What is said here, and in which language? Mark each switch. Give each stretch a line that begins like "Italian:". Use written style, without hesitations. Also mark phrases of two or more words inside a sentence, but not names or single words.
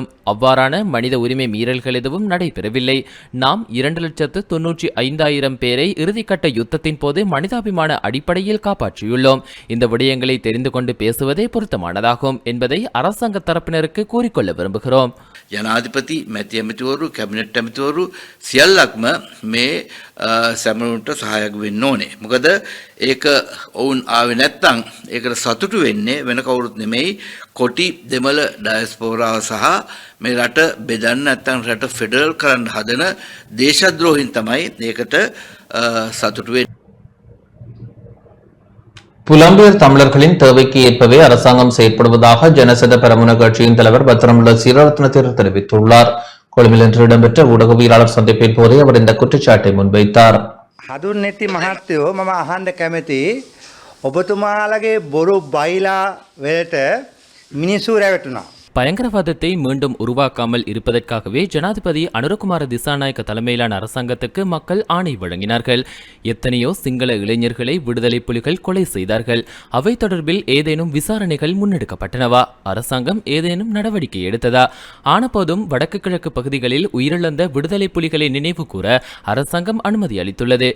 Tamil: அவ்வாறான மனித உரிமை மீறல்கள் எதுவும் நடைபெறவில்லை. நாம் 2,95,000 பேரை இறுதிக்கட்ட யுத்தத்தின் போது மனிதாபிமான அடிப்படையில் காப்பாற்றியுள்ளோம். இந்த விடயங்களை தெரிந்து கொண்டு பேசுவதே பொருத்தமானதாகும் என்பதை அரசாங்க தரப்பினருக்கு கூறிக்கொள்ள விரும்புகிறோம்.
Sinhala: ජනාධිපති මැති ඇමතිවරු කැබිනට් ඇමතිවරු සියල්ලක්ම මේ සැමරුන්ට සහායක් වෙන්න ඕනේ. මොකද ඒක ඔවුන් ආවේ නැත්තම් ඒකට සතුටු වෙන්නේ වෙන කවුරුත් නෙමෙයි කොටි දෙමළ ඩයස්පෝරාව සහ මේ රට බෙදන්න නැත්තම් රට ෆෙඩරල් කරන්න හදන දේශද්‍රෝහීන් තමයි ඒකට සතුටු වෙන්නේ.
Tamil: புலம்பெயர் தமிழர்களின் தேவைக்கு ஏற்பவே அரசாங்கம் செயற்படுவதாக ஜனசத பெரமுன கட்சியின் தலைவர் பத்திரமுள்ள சீரரத்ன தேரர் தெரிவித்துள்ளார். கொழும்பில் இன்று இடம்பெற்ற ஊடகவியலாளர் சந்திப்பின் போதே அவர் இந்த குற்றச்சாட்டை முன்வைத்தார்.
Sinhala: හඳුන්නෙති මහත්තයෝ මම අහන්න කැමති ඔබතුමාලගේ බොරු බයිලා වලට මිනිස්සු රැවටුණා.
Tamil: பயங்கரவாதத்தை மீண்டும் உருவாக்காமல் இருப்பதற்காகவே ஜனாதிபதி அனுரகுமார திசாநாயக்க தலைமையிலான அரசாங்கத்துக்கு மக்கள் ஆணை வழங்கினார்கள். எத்தனையோ சிங்கள இளைஞர்களை விடுதலை புலிகள் கொலை செய்தார்கள். அவை தொடர்பில் ஏதேனும் விசாரணைகள் முன்னெடுக்கப்பட்டனவா? அரசாங்கம் ஏதேனும் நடவடிக்கை எடுத்ததா? ஆனபோதும் வடக்கு கிழக்கு பகுதிகளில் உயிரிழந்த விடுதலை புலிகளை நினைவு கூற அரசாங்கம் அனுமதி அளித்துள்ளது.